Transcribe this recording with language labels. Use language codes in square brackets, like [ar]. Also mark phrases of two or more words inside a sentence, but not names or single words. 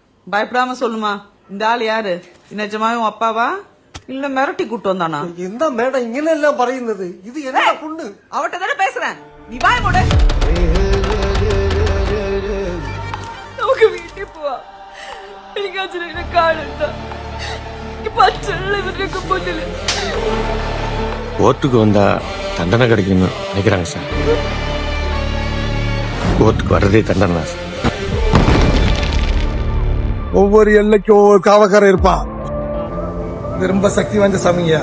[ta] பயப்படாம சொல்லுமா, இந்த ஆள் யாரு? நிஜமாவே உன் அப்பாவா இல்ல மிரட்டி கூட்டு வந்தானா? எந்த மேடம் இங்கெல்லாம் പറയുന്നത്? இது என்ன பொண்ணு? அவட்ட தானே பேசுறேன், நீ வாய மூடு. [ml] നമുക്ക് വീട്ടിൽ പോവാം. എനിക്ക് അച്ഛനെ കാണണ്ട. ഇവരുടെയൊക്കെ മുന്നിൽ [ta] கோர்ட்டுக்கு வந்தா தண்டனை கிடைக்கும்னு நினைக்கிறாங்க சார். கோர்ட்டுக்கு வர்றதே தண்டனை தான் சார். ஒவ்வொரு எல்லைக்கும் ஒவ்வொரு காவக்காரர் இருப்பான். இது ரொம்ப சக்தி வாய்ந்த சாமிங்க.